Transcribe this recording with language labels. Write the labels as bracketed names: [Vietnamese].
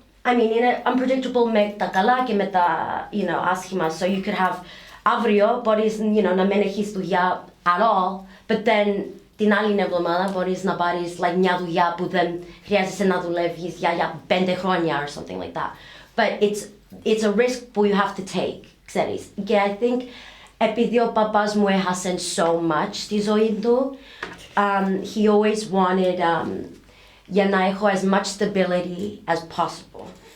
[Greek] είναι unpredictable με τα καλά και με τα άσχημα. [English] So you could have [Greek] αύριο μπορείς να μην έχεις δουλειά [English] at all, but then [Greek] την άλλη εβδομάδα μπορείς να πάρεις μια δουλειά που δεν χρειάζεσαι να δουλεύεις για 5 χρόνια [English] or something like that. But it's a risk [Greek] που [English] you have to take, [Greek] ξέρεις. Και [English] I think [Greek] επειδή ο παπάς μου έχασε [English] so much [Greek] στη ζωή του, [English] he always wanted [Greek] για να έχω [English] as much stability as possible.